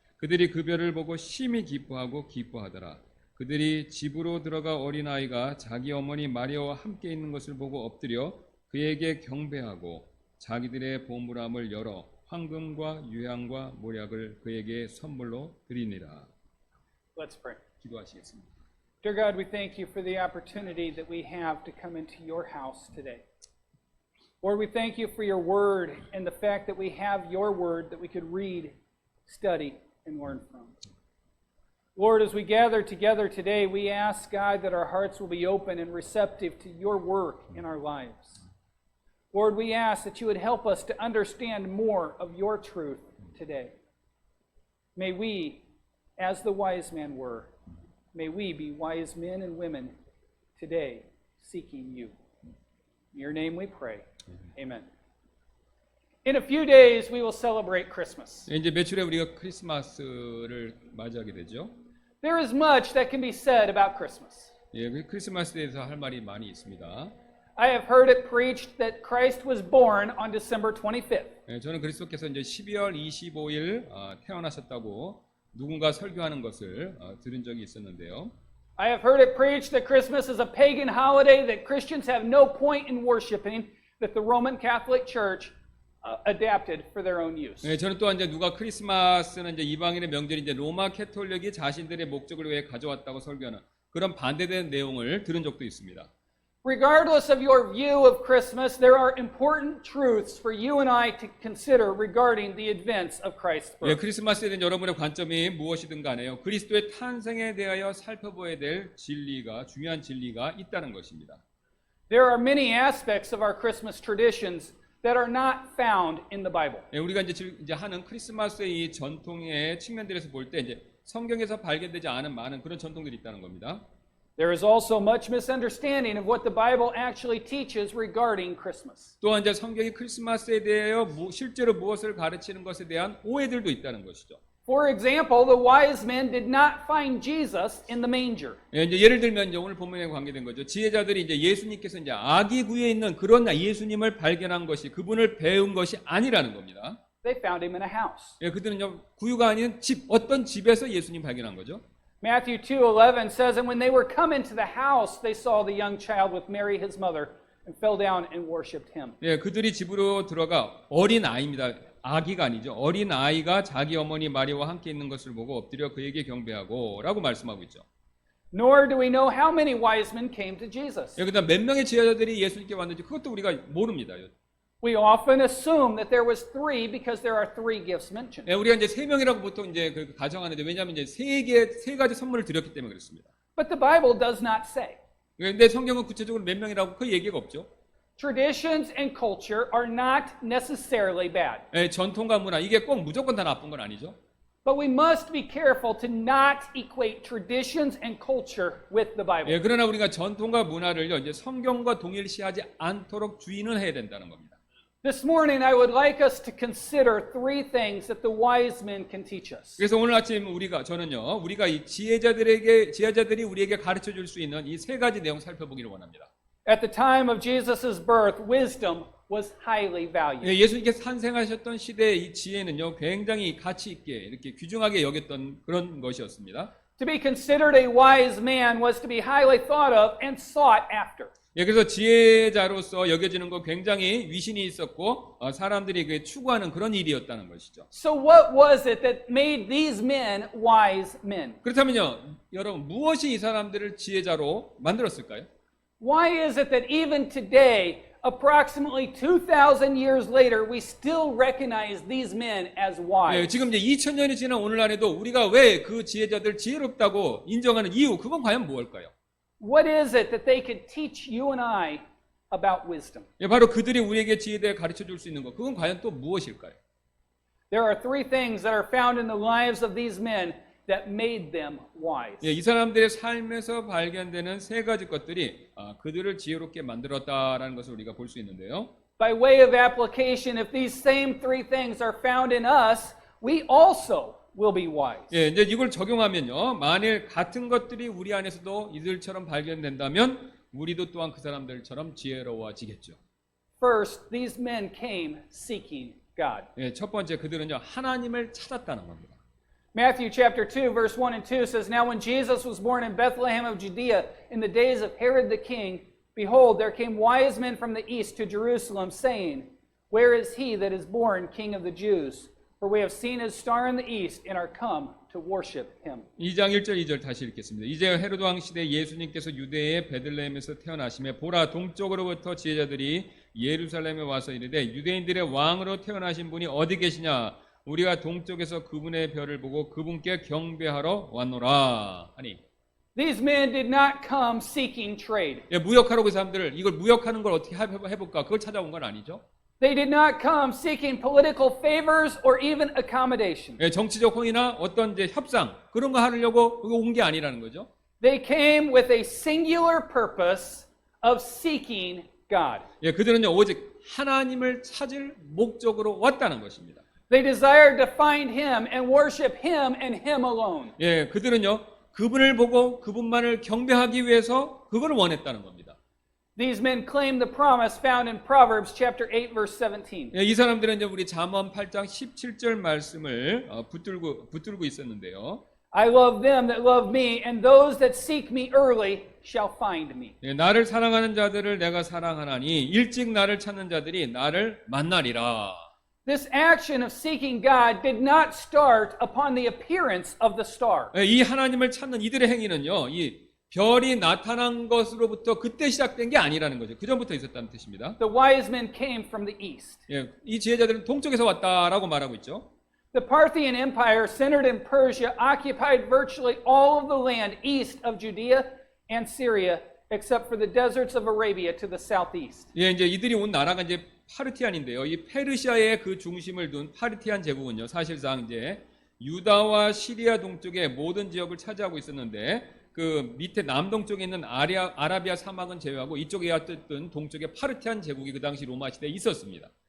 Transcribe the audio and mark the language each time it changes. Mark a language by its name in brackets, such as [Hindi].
[Korean] 그들이 그 별을 보고 심히 기뻐하고 기뻐하더라. 그들이 집으로 들어가 어린아이가 자기 어머니 마리아와 함께 있는 것을 보고 엎드려 그에게 경배하고 자기들의 보물함을 열어 황금과 유향과 모략을 그에게 선물로 드리니라. [English] Let's pray. [Korean] 기도하시겠습니다. [English] Dear God, we thank you for the opportunity that we have to come into your house today. Lord, we thank you for your word and the fact that we have your word that we could read, study, and learn from. Lord, as we gather together today, we ask, God, that our hearts will be open and receptive to your work in our lives. Lord, we ask that you would help us to understand more of your truth today. May we, as the wise men were, may we be wise men and women today seeking you. In your name we pray. Amen. In a few days we will celebrate Christmas. [Korean] 이제 며칠 후에 우리가 크리스마스를 맞이하게 되죠. [English] There is much that can be said about Christmas. [Korean] 예, 그 크리스마스에 대해서 할 말이 많이 있습니다. [English] I have heard it preached that Christ was born on December 25th. [Korean] 예, 저는 그리스도께서 이제 12월 25일 태어나셨다고 누군가 설교하는 것을 들은 적이 있었는데요. [English] I have heard it preached that Christmas is a pagan holiday that Christians have no point in worshiping, that the Roman Catholic Church adapted for their own use. [Korean] 네, 저는 또한 이제 누가 크리스마스는 이제 이방인의 명절이 이제 로마 캐톨릭이 자신들의 목적을 위해 가져왔다고 설교하는 그런 반대되는 내용을 들은 적도 있습니다. [English] Regardless of your view of Christmas, there are important truths for you and I to consider regarding the events of Christ's 예, birth. [Korean] 크리스마스에 대한 여러분의 관점이 무엇이든 간에요. 그리스도의 탄생에 대하여 살펴봐야 될 중요한 진리가 있다는 것입니다. [English] There are many aspects of our Christmas traditions that are not found in the Bible. [Korean] 예, 우리가 이제 하는 크리스마스의 이 전통의 측면들에서 볼 때 이제 성경에서 발견되지 않은 많은 그런 전통들이 있다는 겁니다. [English] There is also much misunderstanding of what the Bible actually teaches regarding Christmas. [Korean] 또한 이제 성경이 크리스마스에 대하여 실제로 무엇을 가르치는 것에 대한 오해들도 있다는 것이죠. [English] For example, the wise men did not find Jesus in the manger. [Korean] 예, 이제 예를 들면 이제 오늘 본문에 관계된 거죠. 지혜자들이 이제 예수님께서 이제 아기 구에 있는 그런 예수님을 발견한 것이 그분을 배운 것이 아니라는 겁니다. [English] They found him in a house. [Korean] 예, 그들은 구유가 아닌 어떤 집에서 예수님 발견한 거죠. [English] Matthew 2:11 says, And when they were come into the house, they saw the young child with Mary his mother, and fell down and worshipped him. [Korean] 예, 그들이 집으로 들어가 어린 아이입니다. 아기가 아니죠. 어린 아이가 자기 어머니 마리아와 함께 있는 것을 보고 엎드려 그에게 경배하고라고 말씀하고 있죠. [English] Nor do we know how many wise men came to Jesus. [Korean] 예, 그다음 몇 명의 지혜자들이 예수님께 왔는지 그것도 우리가 모릅니다. [English] We often assume that there was 3 because there are 3 gifts mentioned. [Korean] 예, 우리가 이제 3명이라고 보통 이제 그 가정하는데 왜냐하면 이제 세 가지 선물을 드렸기 때문에 그렇습니다. [English] But the Bible does not say. [Korean] 근데 성경은 구체적으로 몇 명이라고 그 얘기가 없죠. [English] Traditions and culture are not necessarily bad. [Korean] 예, 전통과 문화 이게 꼭 무조건 다 나쁜 건 아니죠. [English] But we must be careful to not equate traditions and culture with the Bible. [Korean] 예, 그러나 우리가 전통과 문화를요 이제 성경과 동일시하지 않도록 주의는 해야 된다는 겁니다. [English] This morning, I would like us to consider 3 things that the wise men can teach us. [Korean] 그래서 오늘 아침 우리가 이 지혜자들이 우리에게 가르쳐 줄 수 있는 이 3가지 내용 살펴보기를 원합니다. [English] At the time of Jesus' birth, wisdom was highly valued. [Korean] 예, 예수님께서 탄생하셨던 시대의 이 지혜는요 굉장히 가치 있게 이렇게 귀중하게 여겼던 그런 것이었습니다. [English] To be considered a wise man was to be highly thought of and sought after. [Korean] 예, 그래서 지혜자로서 여겨지는 거 굉장히 위신이 있었고 사람들이 그 추구하는 그런 일이었다는 것이죠. [English] So what was it that made these men wise men? [Korean] 그렇다면요, 여러분 무엇이 이 사람들을 지혜자로 만들었을까요? [English] Why is it that even today, approximately 2,000 years later, we still recognize these men as 예, wise? [Korean] 지금 이제 2000년이 지난 오늘날에도 우리가 왜 그 지혜자들 지혜롭다고 인정하는 이유, 그건 과연 무엇일까요? [English] What is it that they could teach you and I about wisdom? [Korean] 예, 바로 그들이 우리에게 지혜에 대해 가르쳐 줄 수 있는 것, 그건 과연 또 무엇일까요? [English] There are 3 things that are found in the lives of these men that made them wise. [Korean] 예, 이 사람들의 삶에서 발견되는 3가지 것들이 그들을 지혜롭게 만들었다라는 것을 우리가 볼 수 있는데요. [English] By way of application, if these same 3 things are found in us, we also will be wise. [Korean] 예, 이제 이걸 적용하면요, 만일 같은 것들이 우리 안에서도 이들처럼 발견된다면 우리도 또한 그 사람들처럼 지혜로워지겠죠. [English] First, these men came seeking God. [Korean] 예, 첫 번째 그들은요 하나님을 찾았다는 겁니다. [English] Matthew chapter 2 verse 1 and 2 says, Now when Jesus was born in Bethlehem of Judea in the days of Herod the king, behold, there came wise men from the east to Jerusalem, saying, Where is he that is born King of the Jews? For we have seen his star in the east and are come to worship him. [Korean] 2장 1절 2절 다시 읽겠습니다. 이제 헤로드 왕 시대 예수님께서 유대의 베들레헴에서 태어나심에 보라 동쪽으로부터 지혜자들이 예루살렘에 와서 이르되 유대인들의 왕으로 태어나신 분이 어디 계시냐? 우리가 동쪽에서 그분의 별을 보고 그분께 경배하러 왔노라 하니. [English] These men did not come seeking trade. [Korean] 예, 무역하러 그 사람들 이걸 무역하는 걸 어떻게 해볼까? 그걸 찾아온 건 아니죠. [English] They did not come seeking political favors or even accommodation. [Korean] 예, 정치적 호의나 어떤 이제 협상 그런 거 하려고 그거 온 게 아니라는 거죠. [English] They came with a singular purpose of seeking God. [Korean] 예, 그들은요 오직 하나님을 찾을 목적으로 왔다는 것입니다. [English] They desired to find him and worship him and him alone. [Korean] 예, 그들은요 그분을 보고 그분만을 경배하기 위해서 그걸 원했다는 겁니다. [English] These men claim the promise found in Proverbs chapter 8 verse 17. [Korean] 예, 이 사람들은 이제 우리 잠언 8장 17절 말씀을 붙들고 있었는데요. [English] I love them that love me, and those that seek me early shall find me. [Korean] 예, 나를 사랑하는 자들을 내가 사랑하나니 일찍 나를 찾는 자들이 나를 만나리라. [English] This action of seeking God did not start upon the appearance of the star. [Korean] 예, 이 하나님을 찾는 이들의 행위는요, 이 별이 나타난 것으로부터 그때 시작된 게 아니라는 거죠. 그 전부터 있었다는 뜻입니다. [English] The wise men came from the east. [Korean] 예, 이 지혜자들은 동쪽에서 왔다라고 말하고 있죠. [English] The Parthian Empire, centered in Persia, occupied virtually all of the land east of Judea and Syria, except for the deserts of Arabia to the southeast. [Korean] 예, 이제 이들이 온 나라가 이제 파르티안인데요. 이 페르시아의 그 중심을 둔 파르티안 제국은요, 사실상 이제 유다와 시리아 동쪽의 모든 지역을 차지하고 있었는데, 그 밑에 남동쪽에 있는 아라비아 사막은 제외하고 이쪽에 어쨌든 동쪽에 파르티안 제국이 그 당시 로마 시대에 있었습니다.